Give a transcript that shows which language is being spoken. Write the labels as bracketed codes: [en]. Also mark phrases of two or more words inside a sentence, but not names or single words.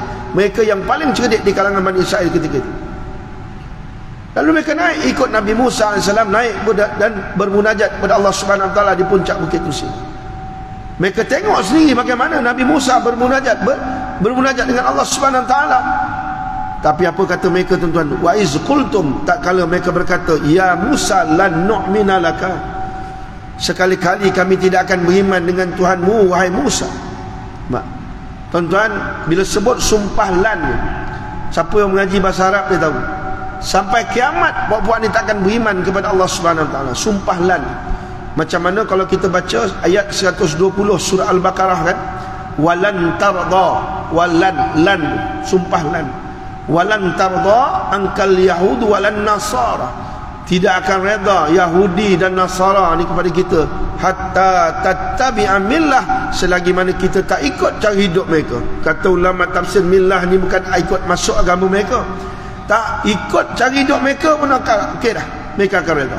[ms] Mereka yang paling cerdik di kalangan Bani Israel ketika itu. Lalu mereka naik ikut Nabi Musa AS, naik dan bermunajat kepada Allah [ar] سبحانه وتعالى [ms] di puncak Bukit Tursina. Mereka tengok sendiri bagaimana Nabi Musa bermunajat dengan Allah [ar] سبحانه وتعالى. [ms] Tapi apa kata mereka, tuan-tuan? [ar] وإذ قلتم, [ms] tak kala mereka berkata, [ar] يا موسى لن نؤمن لك, [ms] sekali-kali kami tidak akan beriman dengan Tuhanmu wahai Musa. Tuan-tuan, bila sebut sumpah lan, siapa yang mengaji bahasa Arab dia tahu, sampai kiamat buat-buat ni takkan beriman kepada Allah [ar] سبحانه وتعالى. [ms] Sumpah lan. Macam mana kalau kita baca ayat 120 surah Al-Baqarah kan, [ar] ولن ترضى، ولن لن, sumpah lan, ولن ترضى عنك اليهود ولن النصارى, [ms] tidak akan reda Yahudi dan Nasara ni kepada kita, [ar] حتى تتبع ملة, [ms] selagi mana kita tak ikut cara hidup mereka. Kata ulama tafsir, millah ni bukan ikut masuk agama mereka, tak ikut cara hidup mereka pun okey dah, mereka akan reda.